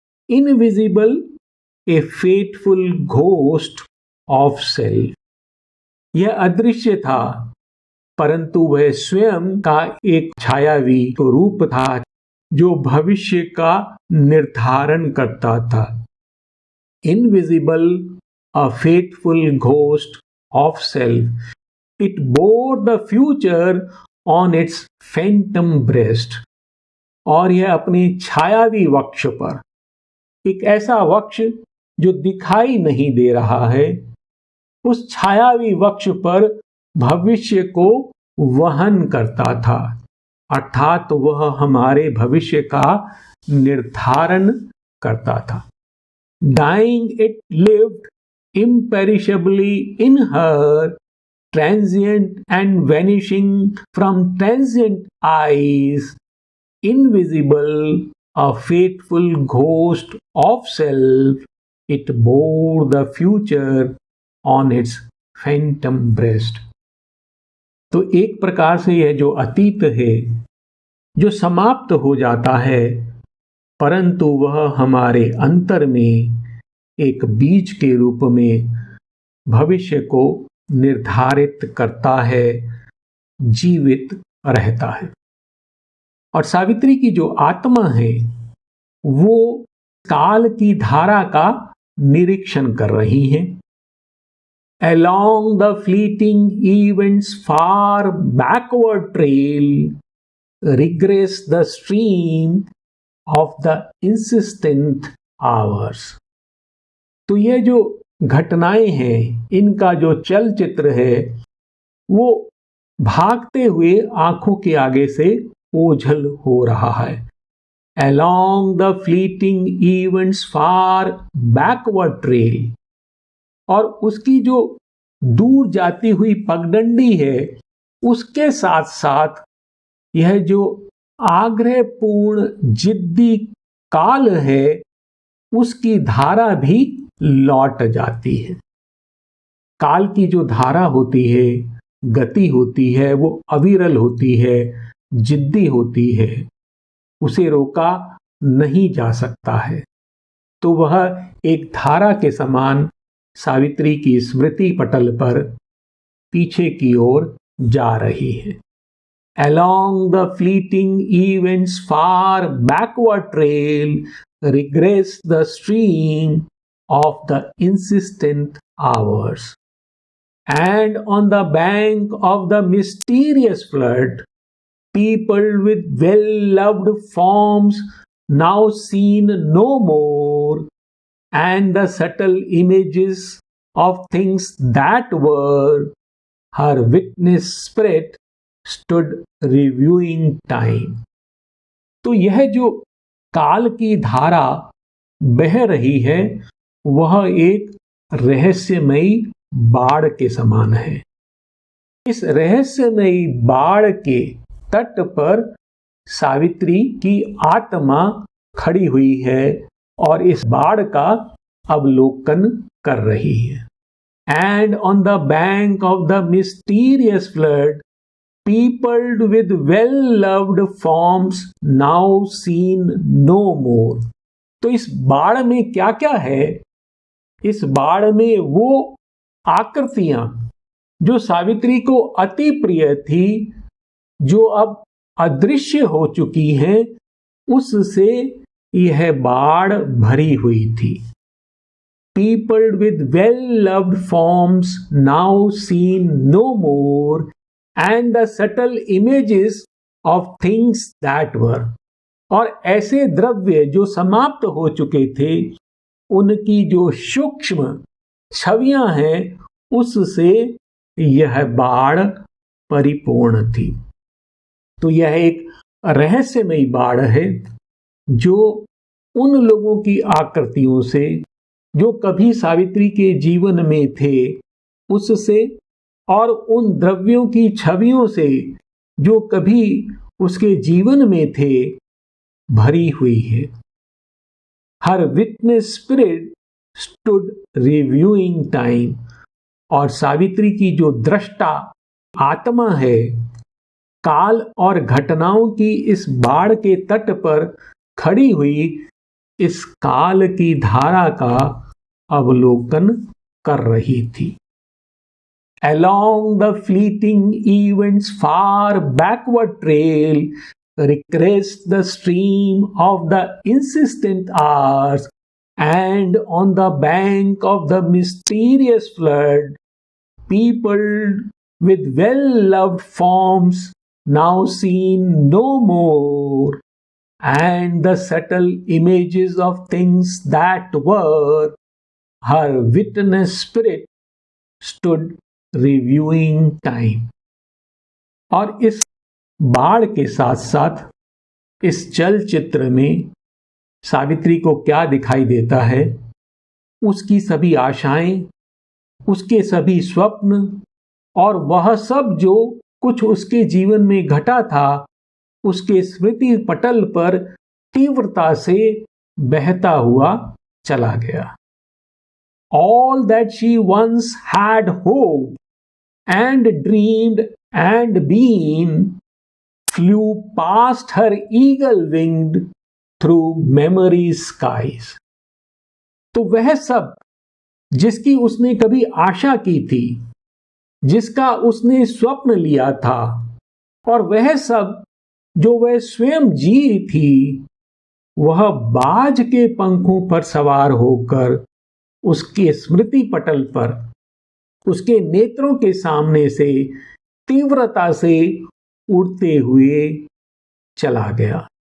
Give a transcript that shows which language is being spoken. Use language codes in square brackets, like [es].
[en] Invisible, a fateful ghost of self. [hi] यह अदृश्य था, परंतु वह स्वयं का एक छायावी रूप था जो भविष्य का निर्धारण करता था। [en] Invisible, a faithful ghost of self, it bore the future on its phantom breast. [hi] और यह अपने छायावी वक्ष पर, एक ऐसा वक्ष जो दिखाई नहीं दे रहा है, उस छायावी वक्ष पर भविष्य को वहन करता था, अर्थात वह हमारे भविष्य का निर्धारण करता था। [en] Dying, it lived imperishably in her, transient and vanishing from transient eyes, invisible, a faithful ghost of self, it bore the future on its phantom breast. [hi] तो एक प्रकार से यह जो अतीत है, जो समाप्त हो जाता है, परंतु वह हमारे अंतर में एक बीज के रूप में भविष्य को निर्धारित करता है, जीवित रहता है। और सावित्री की जो आत्मा है वो काल की धारा का निरीक्षण कर रही है। [en] Along the fleeting events far backward trail, regress the stream of the insistent hours. [hi] तो ये जो घटनाएं हैं, इनका जो चलचित्र है, वो भागते हुए आंखों के आगे से ओझल हो रहा है। [en] Along the fleeting events far backward trail, [hi] और उसकी जो दूर जाती हुई पगडंडी है, उसके साथ साथ यह जो आग्रहपूर्ण जिद्दी काल है, उसकी धारा भी लौट जाती है। काल की जो धारा होती है, गति होती है, वो अविरल होती है, जिद्दी होती है, उसे रोका नहीं जा सकता है। तो वह एक धारा के समान सावित्री की स्मृति पटल पर पीछे की ओर जा रही है। [en] Along the fleeting events far backward trail, regress the stream of the insistent hours. And on the bank of the mysterious flood, people with well-loved forms now seen no more, and the subtle images of things that were, her witness spirit stood reviewing time. [hi] तो यह जो काल की धारा बह रही है, वह एक रहस्यमयी बाढ़ के समान है। इस रहस्यमयी बाढ़ के तट पर सावित्री की आत्मा खड़ी हुई है और इस बाढ़ का अवलोकन कर रही है। [en] And on the bank of the mysterious flood, peopled with well-loved forms now seen no more. [hi] तो इस बाढ़ में क्या क्या है? इस बाढ़ में वो आकृतियां जो सावित्री को अति प्रिय थी, जो अब अदृश्य हो चुकी हैं, उससे यह बाढ़ भरी हुई थी। [en] Peopled with well-loved forms now seen no more, and the subtle images of things that were. [hi] और ऐसे द्रव्य जो समाप्त हो चुके थे, उनकी जो सूक्ष्म छवियां हैं, उससे यह बाढ़ परिपूर्ण थी। तो यह एक रहस्यमयी बाढ़ है जो उन लोगों की आकृतियों से, जो कभी सावित्री के जीवन में थे, उससे और उन द्रव्यों की छवियों से जो कभी उसके जीवन में थे, भरी हुई है। [en] हर witness spirit stood reviewing time, [hi] और सावित्री की जो दृष्टा आत्मा है, काल और घटनाओं की इस बाढ़ के तट पर खड़ी हुई इस काल की धारा का अवलोकन कर रही थी। [en] Along the fleeting events far backward trail, regressed the stream of the insistent hours, and on the bank of the mysterious flood, peopled with well-loved forms now seen no more, and the subtle images of things that were, her witness spirit stood reviewing time. [hi] और इस बाढ़ के साथ साथ इस चलचित्र में सावित्री को क्या दिखाई देता है? उसकी सभी आशाएं, उसके सभी स्वप्न और वह सब जो कुछ उसके जीवन में घटा था, उसके स्मृति पटल पर तीव्रता से बहता हुआ चला गया। [en] All that she once had hoped and dreamed and been flew past her eagle-winged through memory's skies. [hi] तो वह सब जिसकी उसने कभी आशा की थी, जिसका उसने स्वप्न लिया था, और वह सब जो वह स्वयं जी थी, वह बाज के पंखों पर सवार होकर उसके स्मृति पटल पर, उसके नेत्रों के सामने से तीव्रता से उड़ते हुए चला गया।